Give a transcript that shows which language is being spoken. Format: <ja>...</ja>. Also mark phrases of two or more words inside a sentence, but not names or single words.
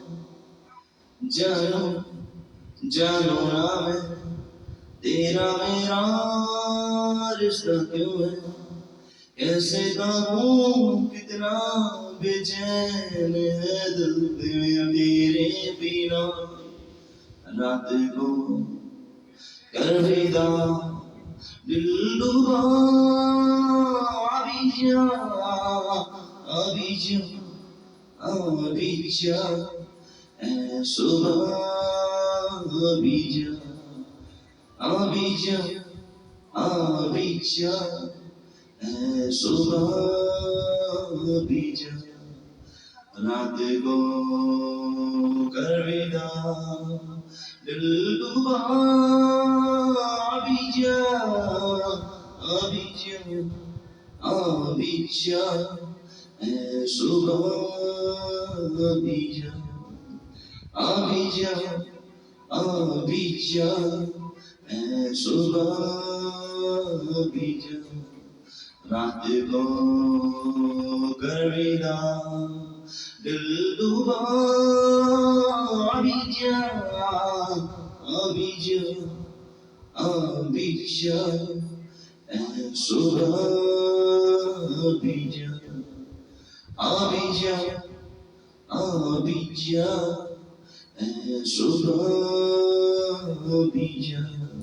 <hi>जानो जानो ना मैं तेरा मेरा रिश्ता क्यों है? कैसे कहूँ कितना बेचैन है दिल तेरे बिना रात को कर विदा</hi> <fr>दिलरुबा Abidjan, Abidjan, Abidjan, est sauvage Abidjan, Abidjan, Abidjan, est sauvage Abidjan,</fr> <hi>रात को कर विदा दिलरुबा</hi> <fr>Abidjan, Abidjan, Abidjan, est sauvage Abidjan, Abidjan, Abidjan, est sauvage Abidjan,</fr> <hi>रात को कर विदा दिलरुबा</hi> <fr>Abidjan, Abidjan, Abidjan, est sauvage Abidjan, Abidjan, Abidjan, est sauvage Abidjan.</fr>